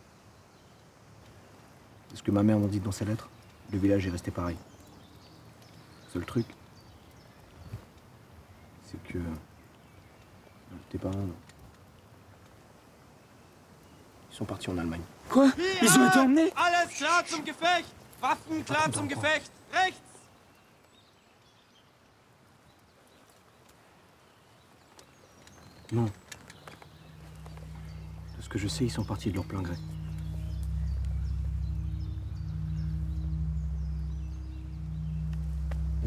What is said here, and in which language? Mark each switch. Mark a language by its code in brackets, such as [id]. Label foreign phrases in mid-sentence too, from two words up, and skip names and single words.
[fr] C'est ce que ma mère m'a dit dans sa lettre. Le village est resté pareil. Le seul truc, c'est que... tes parents... Ils sont partis en Allemagne. Quoi? Ils ont été emmenés? [de] Alles klar zum Gefecht! Waffen klar zum Gefecht! Rechts! [fr] Non. De ce que je sais, ils sont partis de leur plein gré. Oui.